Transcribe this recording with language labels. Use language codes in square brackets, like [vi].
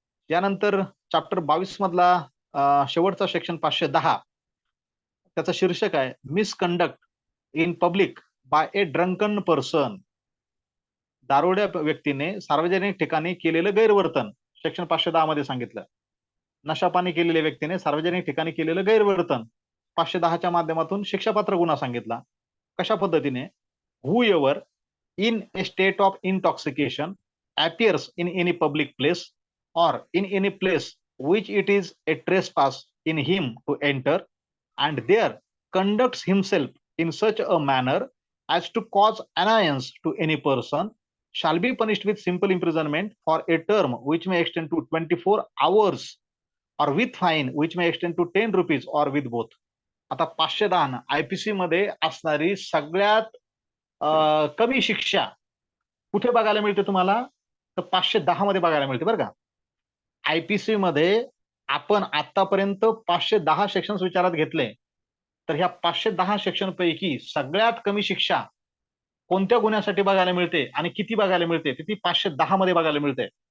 [mr] यानंतर चॅप्टर 22 मधला शेवटचा सेक्शन 510, त्याचं शीर्षक आहे [en] Misconduct in public by a drunken person. [mr] दारुड्या व्यक्तीने सार्वजनिक ठिकाणी केलेलं गैरवर्तन सेक्शन 510 मध्ये सांगितलं. नशापानी केलेल्या व्यक्तीने सार्वजनिक ठिकाणी केलेलं गैरवर्तन 510च्या माध्यमातून शिक्षापात्र गुन्हा सांगितला. कशा पद्धतीने? [en] Whoever in a state of intoxication appears in any public place or in any place which it is a trespass in him to enter, and there conducts himself in such a manner as to cause annoyance to any person, shall be punished with simple imprisonment for a term which may extend to 24 hours or with fine which may extend to 10 rupees or with both. [mr] आता 510 IPC मध्ये असणारी सगळ्यात कमी शिक्षा कुठे बघायला मिळते तुम्हाला? तर 510 मध्ये बघायला मिळते बरं का. IPC मध्ये आपण आतापर्यंत 510 सेक्शन्स विचारात घेतले, तर ह्या 510 सेक्शन पैकी सगळ्यात कमी शिक्षा कोणत्या गुन्ह्यासाठी बघायला मिळते आणि किती बघायला मिळते ती 510 मध्ये बघायला मिळते.